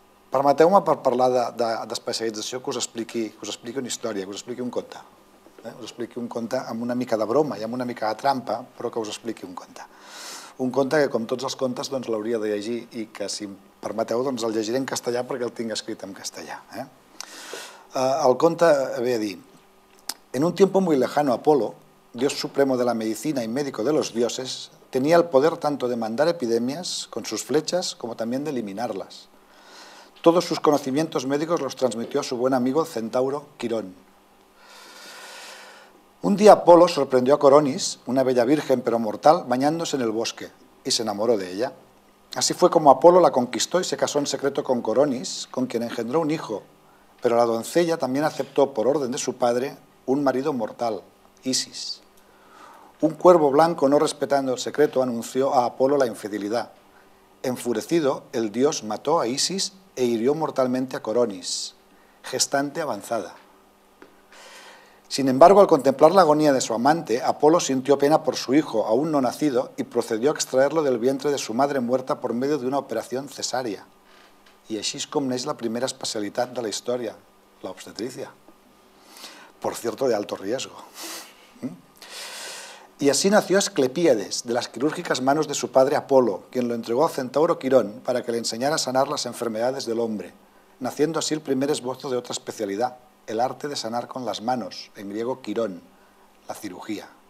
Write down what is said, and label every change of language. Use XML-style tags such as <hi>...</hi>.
<ca>Permeteu-me per parlar d'especialització que us expliqui una història, que us expliqui un conte. Us expliqui un conte amb una mica de broma i amb una mica de trampa, però que us expliqui un conte. Un conte que, com tots els contes, l'hauria de llegir i que, si em permeteu, el llegiré en castellà perquè el tinc escrit en castellà. El conte ve a dir:</ca> <es>en un tiempo muy lejano, Apolo, dios supremo de la medicina y médico de los dioses, tenía el poder tanto de mandar epidemias con sus flechas como también de eliminarlas. Todos sus conocimientos médicos los transmitió a su buen amigo Centauro Quirón. Un día Apolo sorprendió a Coronis, una bella virgen pero mortal, bañándose en el bosque, y se enamoró de ella. Así fue como Apolo la conquistó y se casó en secreto con Coronis, con quien engendró un hijo, pero la doncella también aceptó por orden de su padre un marido mortal, Isis. Un cuervo blanco, no respetando el secreto, anunció a Apolo la infidelidad. Enfurecido, el dios mató a Isis e hirió mortalmente a Coronis, gestante avanzada. Sin embargo, al contemplar la agonía de su amante, Apolo sintió pena por su hijo, aún no nacido, y procedió a extraerlo del vientre de su madre muerta por medio de una operación cesària.</es> <ca>I així és com neix la primera especialitat de la història, la obstetricia.</ca> <es>Por cierto, de alto riesgo. Y así nació Asclepíades, de las quirúrgicas manos de su padre Apolo, quien lo entregó a Centauro Quirón para que le enseñara a sanar las enfermedades del hombre, naciendo así el primer esbozo de otra especialidad, el arte de sanar con las manos, en griego quirón, la cirugía.</es>